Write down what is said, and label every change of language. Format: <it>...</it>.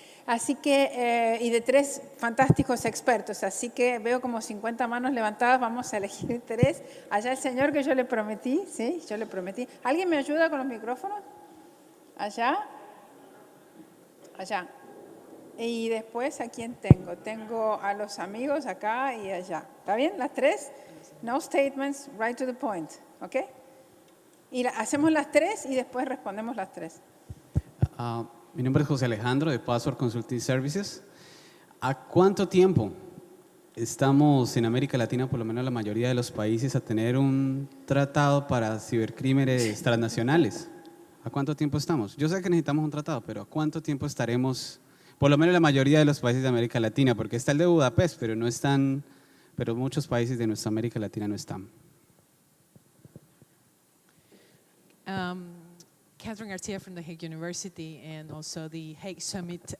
<es>Así que, y de 3 fantásticos expertos, así que veo como 50 manos levantadas, vamos a elegir 3. Allá el señor que yo le prometí, ¿sí? Yo le prometí. ¿Alguien me ayuda con los micrófonos? Allá. Allá. Y después, ¿a quién tengo? Tengo a los amigos acá y allá. ¿Está bien? Las 3.</es> <en>No statements, right to the point.</en> <es>¿Ok? Y hacemos las 3 y después respondemos las 3. Mi nombre es José Alejandro de Password Consulting Services. ¿A cuánto tiempo estamos en América Latina, por lo menos la mayoría de los países, a tener un tratado para cibercrímenes transnacionales? ¿A cuánto tiempo estamos? Yo sé que necesitamos un tratado, pero ¿a cuánto tiempo estaremos, por lo menos la mayoría de los países de América Latina? Porque está el de Budapest, pero no están, pero muchos países de nuestra América Latina no están.</es> <en>Catherine Garcia from the Hague University and also the Hague Summit.</en>